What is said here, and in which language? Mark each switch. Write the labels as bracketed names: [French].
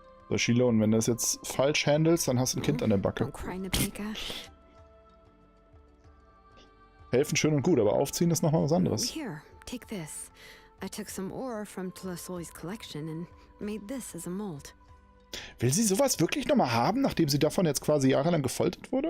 [German] So, Xilonen, wenn du das jetzt falsch handelst, dann hast du ein Kind an der Backe. [English] Don't cry, Napeka. [German] Helfen schön und gut, aber aufziehen ist nochmal was anderes. [English] Here, take this. I took some ore from Tlasoli's collection and made this as a mold. [German] Will sie sowas wirklich nochmal haben, nachdem sie davon jetzt quasi jahrelang gefoltert wurde?